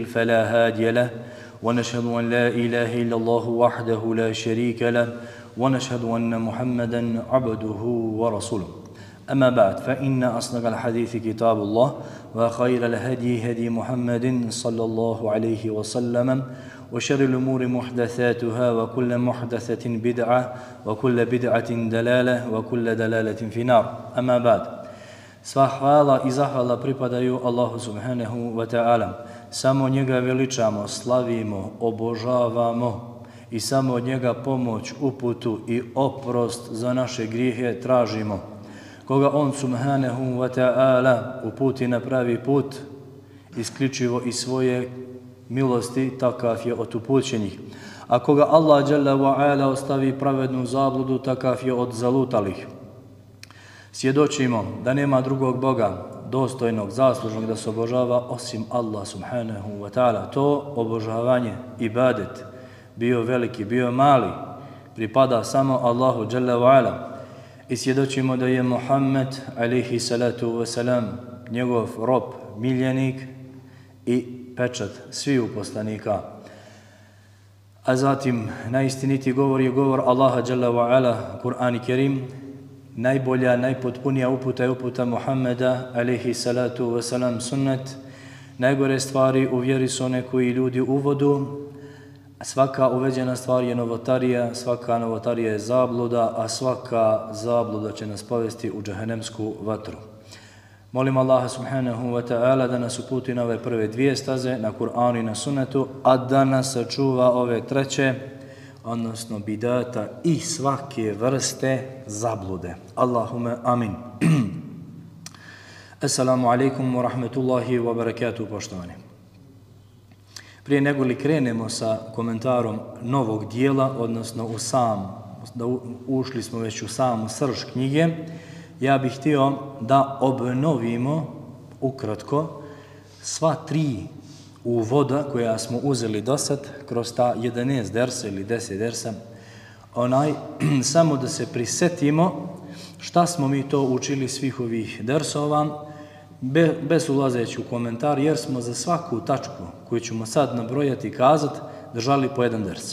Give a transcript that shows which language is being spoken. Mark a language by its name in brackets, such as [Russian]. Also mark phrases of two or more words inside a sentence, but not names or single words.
[Arabic] فلا هادي له ونشهد أن لا إله إلا الله وحده لا شريك له ونشهد أن محمدا عبده ورسوله أما بعد فإن أصدق الحديث كتاب الله وخير الهدي هدي محمد صلى الله عليه وسلم وشر الأمور محدثاتها وكل محدثة بدعة وكل بدعة دلالة وكل دلالة في نار أما بعد [Bosnian] Sva hvala i zahvala pripadaju Allahu [Arabic] سبحانه وتعالى. [Bosnian] Samo njega veličamo, slavimo, obožavamo i samo od njega pomoć, uputu i oprost za naše grijehe tražimo. Koga on [Arabic] سبحانه وتعالى [Bosnian] uputi na pravi put, isključivo iz svoje milosti, takav je od upućenih. A koga Allah [Arabic] جل وعلا [Bosnian] ostavi pravednu zabludu, takav je od zalutalih. Svjedočimo da nema drugog Boga dostojnog, zaslužnog da se obožava osim Allah [Arabic] سبحانه وتعالى. [Bosnian] To obožavanje, ibadet, bio veliki, bio mali, pripada samo Allahu [Arabic] جل وعلا. [Bosnian] I svjedočimo da je Muhammed [Arabic] عليه الصلاة والسلام [Bosnian] njegov rob, miljenik i pečat sviju poslanika. A zatim najistinitiji govor je govor Allaha [Arabic] جل وعلا, [Bosnian] Kur'an i Kerim. Najbolja, najpotpunija uputa je uputa Muhammeda [Arabic] عليه الصلاة والسلام [Bosnian] sunnet. Najgore stvari u vjeri su one koji ljudi uvodu. Svaka uveđena stvar je novotarija, svaka novotarija je zabluda, a svaka zabluda će nas povesti u džahenemsku vatru. Molim Allaha [Arabic] سبحانه وتعالى [Bosnian] da nas uputi na ove prve dvije staze, na Kur'anu i na sunnetu, a da nas sačuva ove treće, odnosno bidata i svake vrste zablude. [Arabic] اللهم آمين. السلام عليكم ورحمة الله وبركاته, [Bosnian] poštovani. Prije nego li krenemo sa komentarom novog dijela, odnosno ušli smo već u samu srž knjige, ja bih htio da obnovimo ukratko sva tri uvoda koja smo uzeli do sad kroz ta 11 dersa ili 10 dersa, samo da se prisetimo šta smo mi to učili svih ovih dersova, bez ulazeći u komentar, jer smo za svaku tačku koju ćemo sad nabrojati i kazati držali po jedan ders.